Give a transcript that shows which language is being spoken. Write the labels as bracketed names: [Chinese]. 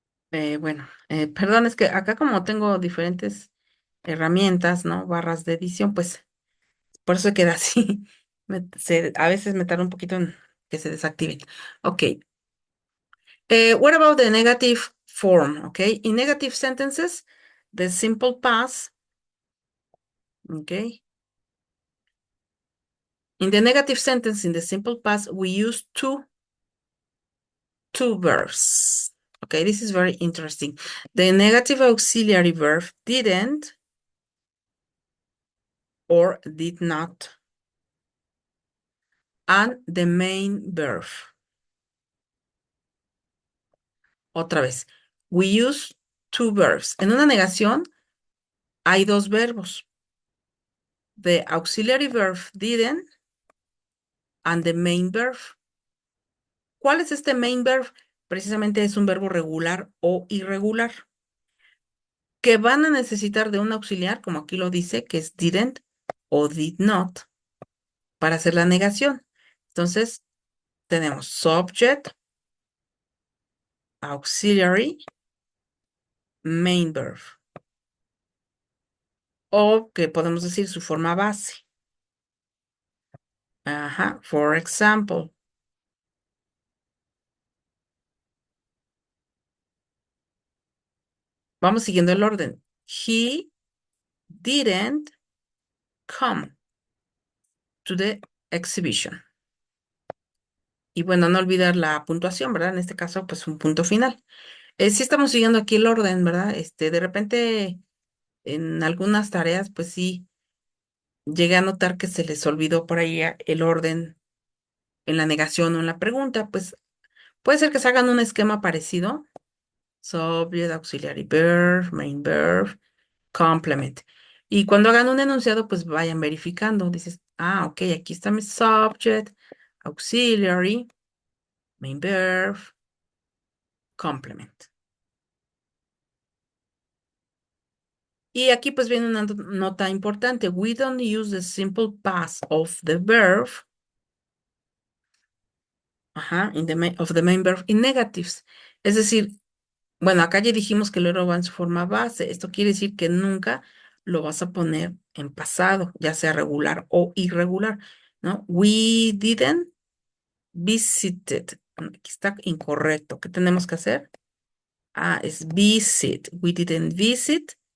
[Spanish] Bueno, perdón, es que acá como tengo diferentes herramientas, ¿no? Barras de edición, pues por eso queda así. A veces me tarda un poquito en que se desactiven. Ok. [English] What about the negative form? Okay. In negative sentences, the simple past, okay. In the negative sentence, in the simple past, we use two verbs. Okay, this is very interesting. The negative auxiliary verb didn't or did not, and the main verb. [Spanish] Otra vez. [English] We use two verbs. [Spanish] En una negación hay dos verbos. [English] The auxiliary verb didn't and the main verb. [Spanish] ¿Cuál es este main verb? Precisamente es un verbo regular o irregular, que van a necesitar de un auxiliar, como aquí lo dice, que es didn't o did not, para hacer la negación. Entonces, tenemos [English] subject, auxiliary, main verb. [Spanish] O que podemos decir su forma base. Ajá, [English] for example. [Spanish] Vamos siguiendo el orden. [English] He didn't come to the exhibition. [Spanish] Y bueno, no olvidar la puntuación, ¿verdad? En este caso, pues un punto final. Sí estamos siguiendo aquí el orden, ¿verdad? De repente en algunas tareas, pues sí, llegué a notar que se les olvidó por ahí el orden en la negación o en la pregunta. Pues puede ser que se hagan un esquema parecido. [English] Subject, auxiliary verb, main verb, complement. [Spanish] Y cuando hagan un enunciado, pues vayan verificando. Dices, ok, aquí está mi [English] subject, auxiliary, main verb, complement. [Spanish] Y aquí pues viene una nota importante. [English] We don't use the simple past of the verb, of the main verb in negatives. [Spanish] Es decir, bueno, acá ya dijimos que el verbo va en su forma base. Esto quiere decir que nunca lo vas a poner en pasado, ya sea regular o irregular, ¿no? [English] We didn't visited. [Spanish] Aquí está incorrecto. ¿Qué tenemos que hacer? Es visit. [English] We didn't visit